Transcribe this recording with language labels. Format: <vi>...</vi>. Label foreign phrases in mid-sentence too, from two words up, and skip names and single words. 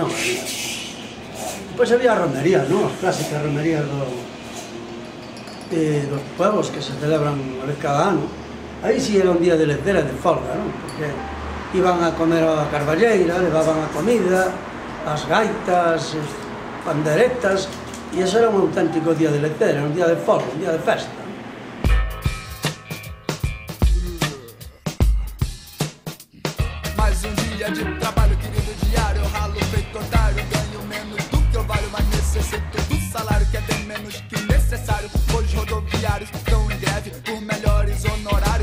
<gl>Pois había romerías, non? As clásicas romerías dos pueblos que se celebran unha vez cada ano. Aí si era un día de lecera de folga, non? Porque iban a comer a carballeira, levaban a comida, as gaitas, as panderetas, e ese era un auténtico día de lecera, un día de folga, un día de festa.</gl> <pt>Mais dia de trabalho, querido diário, eu ralo feito otário, ganho menos do que eu valho, mas necessito do salário que é bem menos que necessário. Hoje rodoviários estão em greve por melhores honorários.</pt>